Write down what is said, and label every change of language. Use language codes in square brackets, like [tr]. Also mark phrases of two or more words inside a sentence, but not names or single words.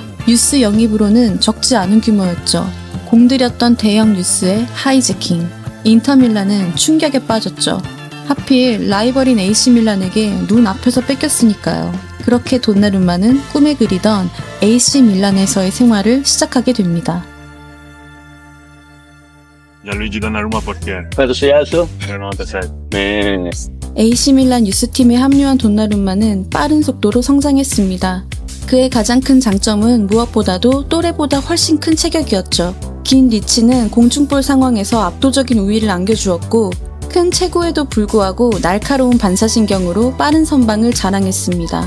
[ko] 유스 영입으로는 적지 않은 규모였죠. 공들였던 대형 뉴스의 하이제킹. 인터밀란은 충격에 빠졌죠. 하필 라이벌인 AC 밀란에게 눈앞에서 뺏겼으니까요. 그렇게 돈나룸마는 꿈에 그리던 AC 밀란에서의 생활을 시작하게 됩니다. [it] Gianluigi Donnarumma portiere. Quanto sei alto? 1,97. Bene. [ko] AC 밀란 유스팀에 합류한 돈나룸마는 빠른 속도로 성장했습니다. 그의 가장 큰 장점은 무엇보다도 또래보다 훨씬 큰 체격이었죠. 긴 리치는 공중볼 상황에서 압도적인 우위를 안겨주었고 큰 체구에도 불구하고 날카로운 반사신경으로 빠른 선방을 자랑했습니다.